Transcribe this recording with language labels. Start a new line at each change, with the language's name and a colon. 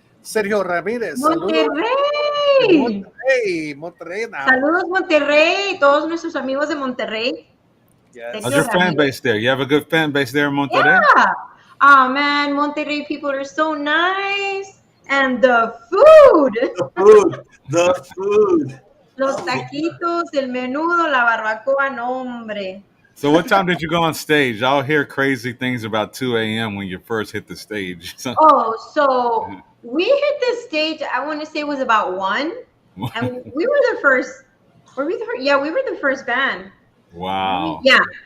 Spanish: Sergio Ramírez, saludos. Monterrey.
English: Monterrey now.
Spanish: Saludos Monterrey, todos nuestros amigos de Monterrey.
English: Yes. How's your fan base there? You have a good fan base there in Monterrey? Yeah. Oh man, Monterrey people are so nice. And the food. The food.
Spanish: Los taquitos, el menudo, la barbacoa, no hombre.
English: So what time did you go on stage? I'll hear crazy things about 2 a.m. when you first hit the stage. Oh, so we hit the stage, I want to say it was about 1. And we were the first. Were we the first? Yeah, we were the first band. Wow. Yeah.